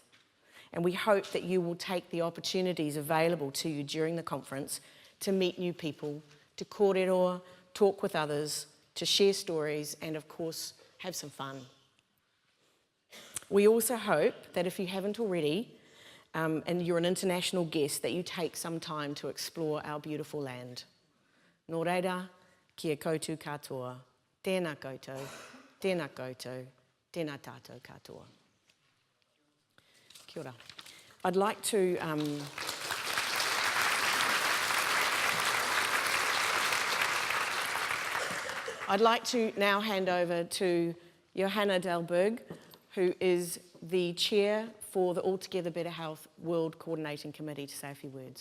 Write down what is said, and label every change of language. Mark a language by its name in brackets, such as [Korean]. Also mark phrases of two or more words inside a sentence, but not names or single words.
[English] And we hope that you will take the opportunities available to you during the conference to meet new people, to kōrero, talk with others, to share stories, and of course, have some fun. We also hope that if you haven't already, and you're an international guest, that you take some time to explore our beautiful land. [Māori] Nō reira, kia koutou katoa, tēnā koutou, tēnā koutou, tēnā tātou katoa. Kia ora. [English] I'd like to now hand over to Johanna Dahlberg, who is the chair for the Altogether Better Health World Coordinating Committee, to say a few words.